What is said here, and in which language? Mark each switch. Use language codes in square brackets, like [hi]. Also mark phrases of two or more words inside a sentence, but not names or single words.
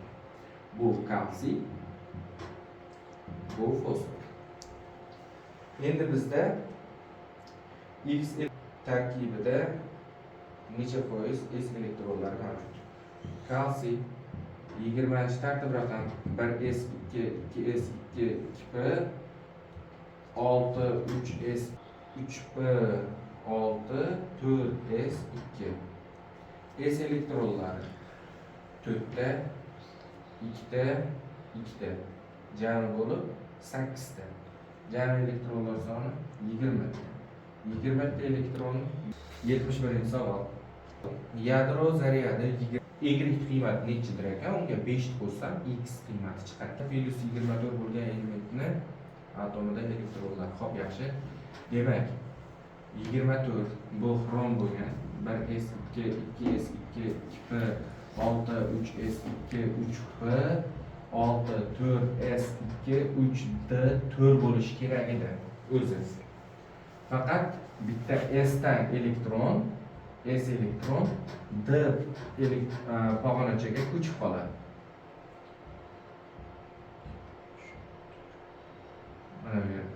[uz] Bu kalsiy, bu fosfor. Endi bizda X tarkibida necha foiz S elektronlar mavjud? Kalsiy 20-tartib raqam 1s 2s 2p 6 3s 3p 6 4s 2. S elektronlari 4 ta 2 ta 2 ta jami bo'lib 8 ta. Jami elektronlar soni 20 ta. 20 ta elektron. 71-savol. Yadro zaryadi Y qiymati nechidir ekan? Unga 5 qo'shsam X qiymati chiqadi. Plus 24 bo'lgan elementni atomida elektronlar. Xo'p, yaxshi. Demak, 24 bu xrom bo'lgan. 1s2, 2s2, 2p, 6, 3s2, 3p, 6, 4s2, 3d 4 bo'lishi kerak edi o'zi. Faqat bitta s dan elektron, s elektron d pog'onachaga ko'chib qoladi. Mana bu yerda.